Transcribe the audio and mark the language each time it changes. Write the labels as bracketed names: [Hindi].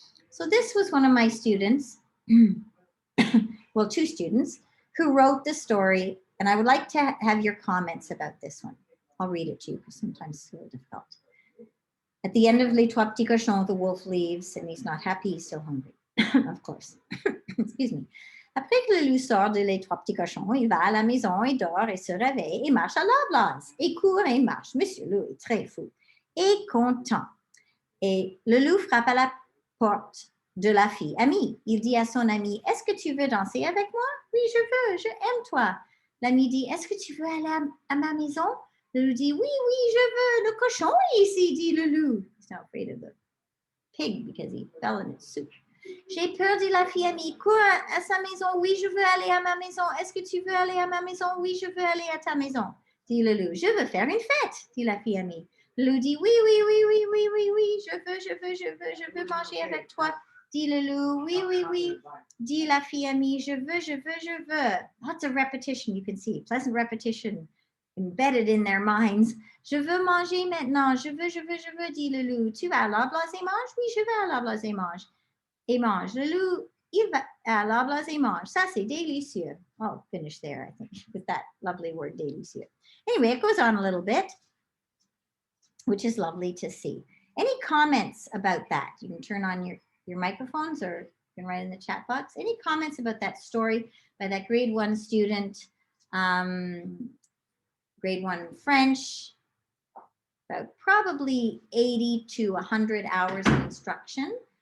[English] So this was one of my students, well, 2 students, who wrote the story, and I would like to have your comments about this one. I'll read it to you because sometimes it's a little difficult. At the end of Les Trois Petits Cochons, the wolf leaves and he's not happy, he's still hungry, of course. Excuse me. [French] Après que le loup sort de Les Trois Petits Cochons, il va à la maison et dort et se réveille et marche à la blase. Et court et marche. Monsieur Loup est très fou et content. Et le loup frappe à la porte de la fille amie. Il dit à son ami, est-ce que tu veux danser avec moi? Oui, je veux, je aime toi. L'ami dit, est-ce que tu veux aller à ma maison? Le loup dit, oui, oui, je veux. Le cochon est ici, dit le loup. [English] He's not afraid of the pig because he fell in its soup. [French] J'ai peur, dit la fille amie. Cours à sa maison. Oui, je veux aller à ma maison. Est-ce que tu veux aller à ma maison? Oui, je veux aller à ta maison. Dit le loup. Je veux faire une fête, dit la fille amie. Le loup dit oui, oui, oui, oui, oui, oui, oui. Je veux manger avec toi. Dit le loup. Oui, oui, oui. Dit la fille amie. Je veux. [English] Lots of repetition, you can see. Pleasant repetition embedded in their minds. [French] Je veux manger maintenant. Je veux, dit le loup. Tu vas à l'arbre et mange? Oui, je vais à l'arbre et mange. Et mange. Le loup, il va à l'arbre et mange. Ça, c'est délicieux. [English] I'll finish there, I think, with that lovely word, délicieux. Anyway, it goes on a little bit, which is lovely to see. Any comments about that? You can turn on your microphones or you can write in the chat box. Any comments about that story by that grade 1 student, grade 1 French, about probably 80 to 100 hours of instruction.